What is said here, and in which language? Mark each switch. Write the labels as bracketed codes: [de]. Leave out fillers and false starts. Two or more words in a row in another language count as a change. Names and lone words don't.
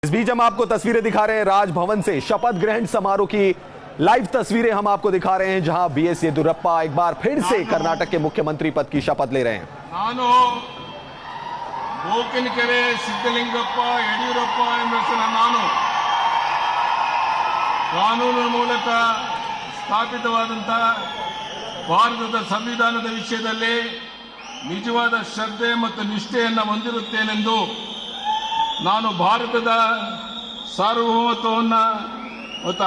[hi] इस बीच हम आपको तस्वीरें दिखा रहे हैं राजभवन से शपथ ग्रहण समारोह की लाइव तस्वीरें हम आपको दिखा रहे हैं, जहां बीएस येदियुरप्पा एक बार फिर से कर्नाटक के मुख्यमंत्री पद की शपथ ले रहे हैं। [kn] ನಾನು ಬೋಕಿನಕೆರೆ ಸಿದ್ದಲಿಂಗಪ್ಪ ಯಡಿಯೂರಪ್ಪ ಎಂಬ ಹೆಸರಿನ ನಾನು ಕಾನೂನಿನ ಮೂಲಕ ಸ್ಥಾಪಿತವಾದಂತಹ ಭಾರತದ ಸಂವಿಧಾನದ ವಿಷಯದಲ್ಲಿ ನಿಜವಾದ ಶ್ರದ್ಧೆ ಮತ್ತು ನಿಷ್ಠೆಯನ್ನು ಹೊಂದಿರುತ್ತೇನೆಂದು ನಾನು ಭಾರತದ ಸಾರ್ವಭೌಮತ್ವವನ್ನು ಮತ್ತು